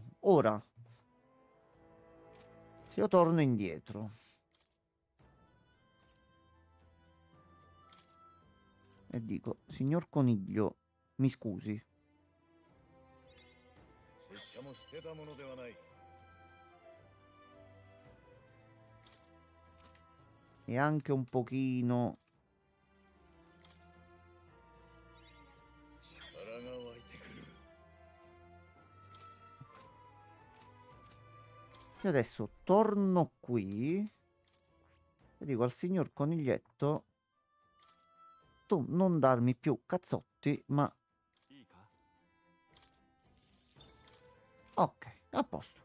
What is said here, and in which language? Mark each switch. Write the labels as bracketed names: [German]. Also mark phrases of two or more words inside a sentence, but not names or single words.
[Italian] Ora, se io torno indietro e dico, signor Coniglio, mi scusi, [Japanese] 拙者も捨てたものではない [Italian] e anche un pochino... [Japanese] 力が湧いてくる [Italian] Io adesso torno qui e dico al signor Coniglietto, tu non darmi più cazzotti, ma... [Japanese] いいか [Italian] Ok, a posto.